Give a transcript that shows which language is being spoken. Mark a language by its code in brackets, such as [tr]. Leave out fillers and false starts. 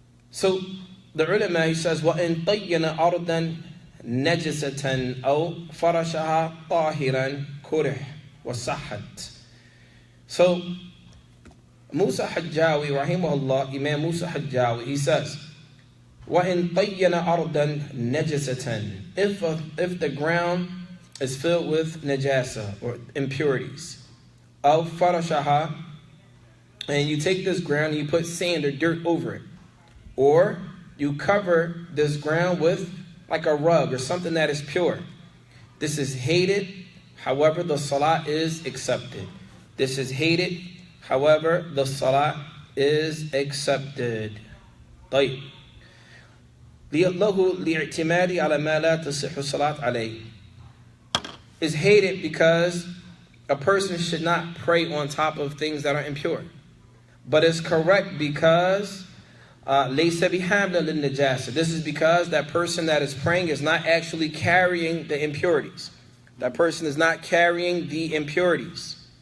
[en] So the ulama, he says, [ar] وَإِن طَيَّنَ أَرْضًا نَجِسَةً أَوْ فَرَشَهَا طَاهِرًا كُرِحْ وَصَحَّتْ. [en] So Musa Hajjawi, rahimahullah, Imam Musa Hajjawi, he says, [ar] وَإِن طَيَّنَ أَرْضًا نَجِسَةً. [en] If the ground is filled with najasa or impurities, [ar] أو فرشها, [en] and you take this ground and you put sand or dirt over it, or you cover this ground with like a rug or something that is pure. This is hated, however the salah is accepted. This is hated, however the salah is accepted. [ar] طيب. له لاعتماد على ما لا تصح الصلاة عليه. [en] Is hated because a person should not pray on top of things that are impure. But it's correct because this is because that person that is praying is not actually carrying the impurities. That person is not carrying the impurities.